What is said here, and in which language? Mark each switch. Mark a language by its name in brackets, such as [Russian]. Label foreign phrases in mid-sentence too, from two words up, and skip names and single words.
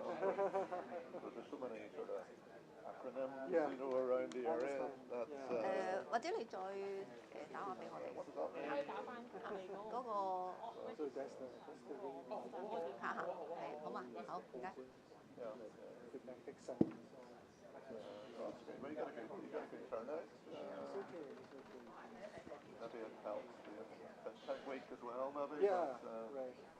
[Cantonese] 或者你再打話俾我哋，可以打翻佢哋嗰個嚇嚇，係好嘛？好，唔該。 [English] Well, you got a good turnout. Maybe it helps the FinTech week as well, maybe. Yeah, but, right.